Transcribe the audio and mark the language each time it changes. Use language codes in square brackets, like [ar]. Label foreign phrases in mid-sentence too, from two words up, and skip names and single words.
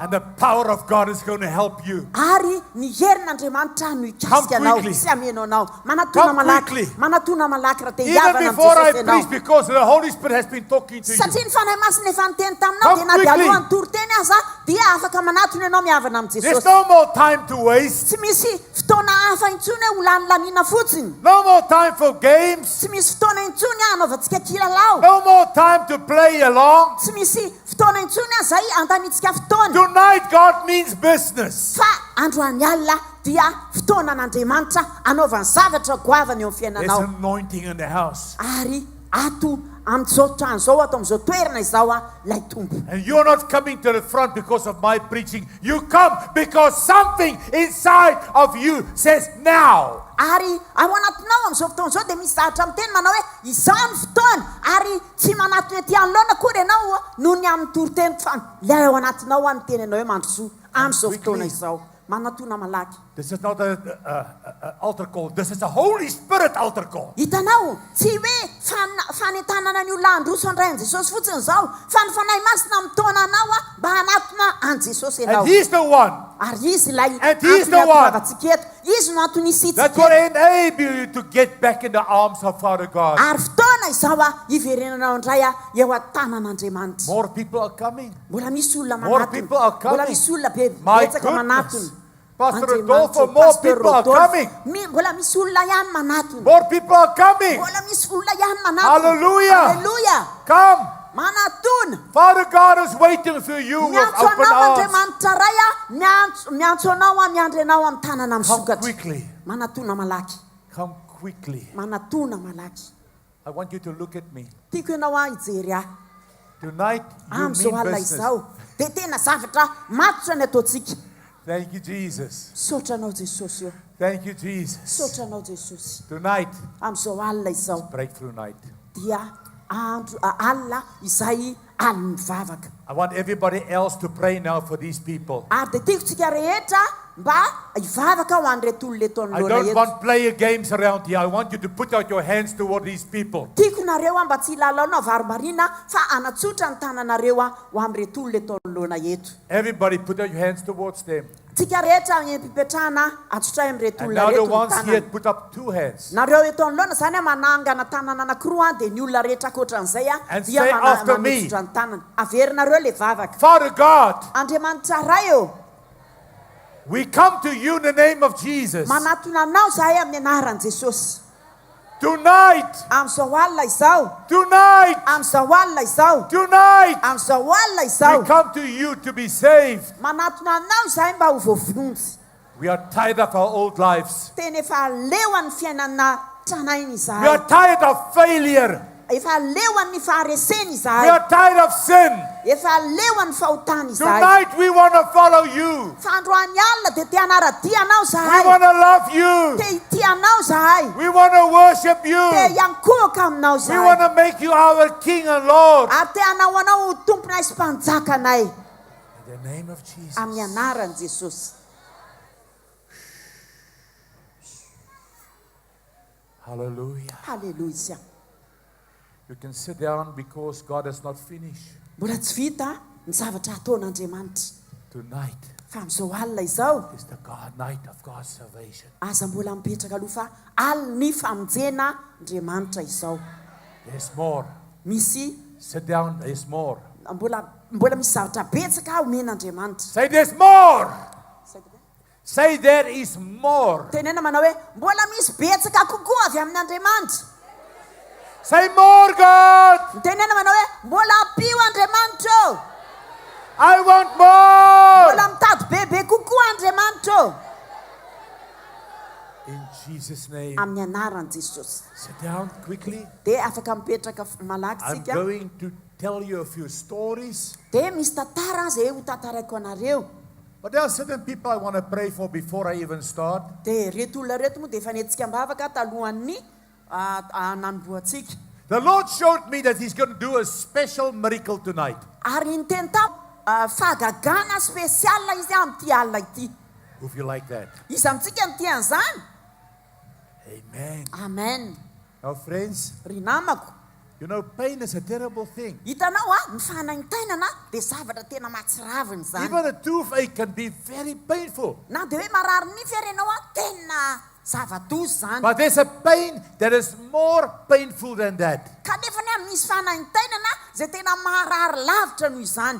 [en] And the power of God is going to help you. [mg] Ary ny herin'Andriamanitra no ikasika anao [en] quickly. [mg] sy ameno anao. Manatona [en] Come [mg] malaky. [en] quickly. [mg] Manatona malaky raha te [en] Even [mg] hiavana [en] before I [mg] amin'Jesosy [en] preach, [mg] ianao. [en] because the Holy Spirit has been talking to you. [mg] Satria ny fanahy masina efa niteny taminao [en] Come [mg] dia na dia [en] quickly. [mg] alohan'ny toriteny aza dia afaka manatona ianao mihavana [en] There's [mg] amin'Jesosy. [en] no more time to waste. [mg] Tsy misy fotoana hafa intsony hoe ho lanilanina fotsiny. [en] No more time for games. [mg] Tsy misy fotoana intsony hanaovantsika kilalao. [en] No more time to play along. [mg] Tsy misy fotoana intsony izay antanitsika fotoana. [en] Tonight, God means business. [mg] Fa androany alina dia fotoana an'Andriamanitra anaovany zavatra goavany eo amin'ny [en] There's [mg] fiainanao. [en] anointing in the house. [mg] Ary ato amin'izao trano izao ato amin'izao toerana izao lay tombo. [en] And you're not coming to the front because of my preaching. You come because something inside of you says now. [mg] Ary ao anatinao amin'izao fotoana izao dia misy zavatra miteny manao hoe izao ny fotoana ary tsy manatona ety anoloana kory ianao noho ny amin'ny toriteny fa ilay ao anatinao any teny ianao hoe mandrosoa amin'izao fotoana izao. Manatona malaky. [en] This is not an altar call. This is a Holy Spirit altar call. [mg] Hitanao, tsy hoe fanentanana ny olona handroso andray an Jesosy fotsiny izao, fa ny fanahy masina mitona anao mba hanatona an Jesosy ianao. [en] And He's the one. [mg] Ary izy ilay [en] And he's the one. [mg] antsika eto. Izy no antony [en] That [mg] isitsika [en] will [mg] eto. [en] enable you to get back in the arms of Father God. [mg] Ary fotoana izao hiverenanao indray eo an-tanan'Andriamanitra. [en] More people are coming. [mg] Mbola misy olona [en] More [mg] manatona. [en] people are coming. [mg] Mbola misy olona [en] My [mg] betsaka manatona. [en] goodness. Pastor [mg] Andriamanitra, [en] Rodolfo, more [mg] Pastor [en] people are [mg] Rodolfo. [en] coming. [mg] Mbola misy olona ihany manatona. [en] More people are coming. [mg] Mbola misy olona ihany manatona. [en] Hallelujah. [mg] Hallelujah. [en] Come. [mg] Manatona. [en] Father God is waiting for you with [mg] Miantso [en] open [mg] anao [en] arms. [mg] Andriamanitra ray miantso anao miandry anao amin'ny tanana [en] Come [mg] misokatra. [en] quickly. [mg] Manatona malaky. [en] Come quickly. [mg] Manatona malaky. [en] I want you to look at me. [mg] Tiako ianao hijery ahy. [en] Tonight, you [mg] Amin'izao [en] mean [mg] alina [en] business. [mg] izao dia tena zavatra matotra ny ataontsika. [en] Thank you, Jesus. [mg] Saotra anao Jesosy eo. [en] Thank you, Jesus. [mg] Saotra anao Jesosy. [en] Tonight, [mg] Amin'izao alina izao [en] breakthrough night. [mg] dia andro alina izay alina mivavaka. [en] I want everybody else to pray now for these people. [mg] Ary dia tiako tsika rehetra mba hivavaka ho an'ireto olona eto [en] I [mg] anoloana [en] don't [mg] eto. [en] want player games around here. I want you to put out your hands toward these people. [mg] Tiako nareo mba tsy hilalaonao varomarina fa anatsotra ny tananareo ho amin'ireto olona eto anoloana eto. [en] Everybody put out your hands towards them. [mg] Tsika rehetra mipetrahana atsotra amin'ireto [en] And [mg] olona [en] now the [mg] reto ny [en] ones here [mg] tanana. [en] put up two hands. [mg] Nareo eto anoloana zany manangana tanana anankiroa dia ny olona rehetra ankoatran'izay [en] And [mg] dia [en] say after me. [mg] manotsotra ny tanana. Averinareo le vavaka. [en] Father God, [mg] Andriamanitra ray eo. [en] we come to you in the name of Jesus. [mg] Manatona anao zahay amin'ny anaran'i Jesosy. [en] Tonight, [mg] Amin'izao alina izao. [en] tonight, [mg] Amin'izao alina izao. [en] tonight, [mg] Amin'izao alina [en] we [mg] izao. [en] come to you to be saved. [mg] Manatona anao zahay mba ho voavonjy. [en] We are tired of our old lives. [mg] Tena efa leoan'ny fiainana tranainy [en] We [mg] zahay. [en] are tired of failure. [mg] Efa leoan'ny fahareseny [en] We [mg] zahay. [en] are tired of sin. [mg] Efa leoan'ny fahotany zahay. [en] Tonight, we want to follow you. [mg] Fa androany alina dia te hanaradia anao [en] We [mg] zahay. [en] want to love you. [mg] Te hitia anao zahay. [en] We want to worship [mg] Te [en] you. [mg] hiankohaka aminao [en] We want [mg] zahay. [en] to make you our King and Lord. [mg] Ary te hanao anao ho tomponay sy mpanjakanay. [en] In the name of Jesus. [mg] Amin'ny anaran'i Jesosy. [en] Hallelujah. [mg] Halleluja. [en] You can sit down because God has not finished. [mg] Mbola tsy vita ny zavatra ataon'Andriamanitra. [en] Tonight [mg] Fa amin'izao alina izao, [en] is the night of God's salvation. [mg] aza mbola mipetraka aloha fa aliny famonjena Andriamanitra izao. [en] There's more. [mg] Misy [en] Sit down. There's more. [mg] mbola misy zavatra betsaka omen'Andriamanitra. [en] Say there's more. Say there is more. [mg] Tenena manao hoe mbola misy betsaka kokoa avy amin'Andriamanitra. [en] Say more, God. [mg] Tenena manao hoe mbola ampio Andriamanitra. [en] I want more. [mg] Mbola mitady bebe kokoa Andriamanitra. [en] In Jesus' name. [mg] Amin'ny anaran'i Jesosy. [en] Sit down quickly. [mg] Dia afaka mipetraka malaky [en] I'm [mg] tsika. [en] going to tell you a few stories. [mg] Dia misy tantara izay ho tantaraiko anareo. [en] But there are certain people I want to pray for before I even start. [mg] Dia reto olona reto moa dia efa nentsika mbavaka talohan'ny nanomboantsika. [en] The Lord showed me that He's going to do a special miracle tonight. [mg] Ary ny teny tao fahagagana spesiala izy amin'ity alina ity. [en] If you like that. [mg] Izy amintsika ny tia an'izany. [en] Amen. [mg] Amen. [en] Now, friends, [mg] Ry namako, [en] You know, pain is a terrible thing. [mg] hitanao ny fanaintainana dia zavatra tena mahatsiraviny zany [en] Even a toothache can be very painful. [mg] na dia hoe marary nify ary ianao tena zava-dozy zany [en] But there's a pain that is more painful than that. [mg] kanefa ny misy fanaintainana zay tena maharary lavitra noho izany